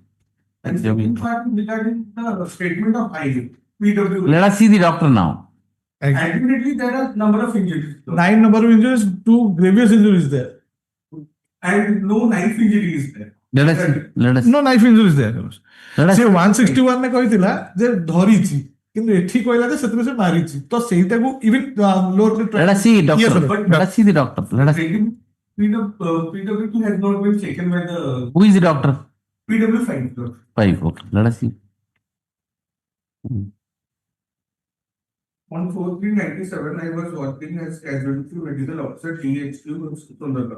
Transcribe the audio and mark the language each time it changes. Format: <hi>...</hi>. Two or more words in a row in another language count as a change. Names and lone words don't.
<en>And in fact, regarding the statement of PW. Let us see the doctor now. Ultimately, there are number of injuries. 9 number of injuries, 2 grievous injuries there. And no knife injury is there. Let us. No knife injuries there. Let us.</en> <or>ସେ 161 ରେ କହିଥିଲା ଯେ ଧରିଛି କିନ୍ତୁ ଏଠି କହିଲା ଯେ ସେଥିରେ ସେ ମାରିଛି ତ ସେଇଟାକୁ ଇଭେନ୍ ଲୋର</or> <en>Let us see doctor. Let us see the doctor. Let us. PW2 has not been taken by the. Who is the doctor? PW5. 5. Okay. Let us see. On 4/3/97, I was working as casualty medical officer DHQ Sundargarh.</en>